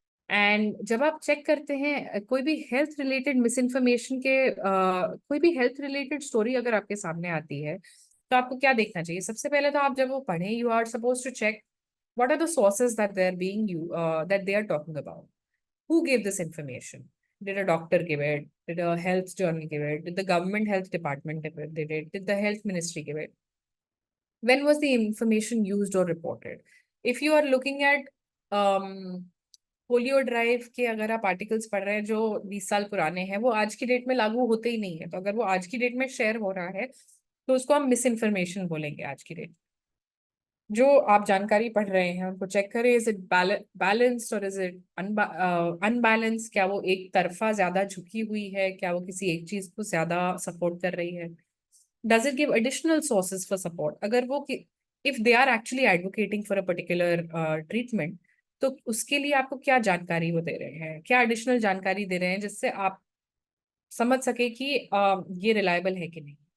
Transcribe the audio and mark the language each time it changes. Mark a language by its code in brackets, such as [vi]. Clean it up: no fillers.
[hi] And जब आप check करते हैं कोई भी हेल्थ रिलेटेड मिस इन्फॉर्मेशन के कोई भी हेल्थ रिलेटेड स्टोरी अगर आपके सामने आती है तो आपको क्या देखना चाहिए? सबसे पहले तो आप जब वो पढ़ें, [en] You are suppose to check what are the sources that they are talking about. Who gave this information? Did a doctor give it? Did a health journal give it? Did the government health department give it? Did the health ministry give it? When was the information used or reported? If you are looking at [hi] polio drive के अगर आप articles पढ़ रहे हैं जो 20 साल पुराने हैं, वो आज की डेट में लागू होते ही नहीं है. तो अगर वो आज की डेट में शेयर हो रहा है तो उसको हम मिस इन्फॉर्मेशन बोलेंगे आज की डेट. जो आप जानकारी पढ़ रहे हैं उनको चेक करें, इज इट बैलेंस्ड और इज इट अनबैलेंस, क्या वो एक तरफा ज्यादा झुकी हुई है, क्या वो किसी एक चीज को ज्यादा सपोर्ट कर रही है, [en] does it give additional sources for support, [hi] अगर वो [en] if they are actually advocating for a particular treatment, [hi] तो उसके लिए आपको क्या जानकारी वो दे रहे हैं, क्या एडिशनल जानकारी दे रहे हैं जिससे आप समझ सके कि ये रिलायबल है कि नहीं।